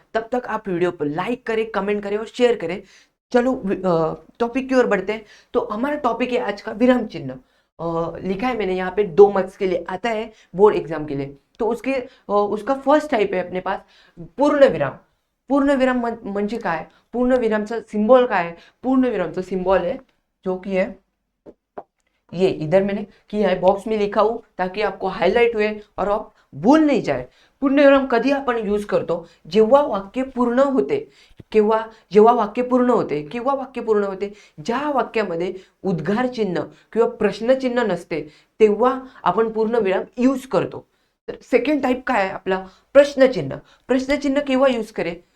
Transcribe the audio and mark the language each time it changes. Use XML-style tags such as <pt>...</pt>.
<hi>तब तक आप वीडियो पर लाइक करें, कमेंट करें और शेयर करें। चलो टॉपिक की ओर बढ़ते हैं। तो हमारा टॉपिक है आज का विराम चिन्ह। लिखा है मैंने यहाँ पे 2 मार्क्स के लिए आता है बोर्ड एग्जाम के लिए। तो उसका फर्स्ट टाइप है अपने पास पूर्ण विराम।</hi> <mr>पूर्ण विराम म्हणजे काय, पूर्ण विरामचा सिंबल काय आहे? पूर्ण विरामचा सिंबल</mr> <hi>है जो कि है ये, इधर मैंने किया है, बॉक्स में लिखा हूं ताकि आपको हायलाइट हुए और आप भूल नहीं जाए।</hi> <mr>पूर्णविराम कधी आपण यूज करतो? जेव्हा वाक्य पूर्ण होते, जेव्हा वाक्य पूर्ण होते किंवा वाक्य पूर्ण होते, ज्या वाक्यामध्ये उद्गार चिन्ह किंवा प्रश्नचिन्ह नसते, तेव्हा आपण पूर्णविराम यूज करतो। तर सेकंड टाइप काय आहे आपला? प्रश्नचिन्ह। प्रश्नचिन्ह केव्हा यूज करे?</mr>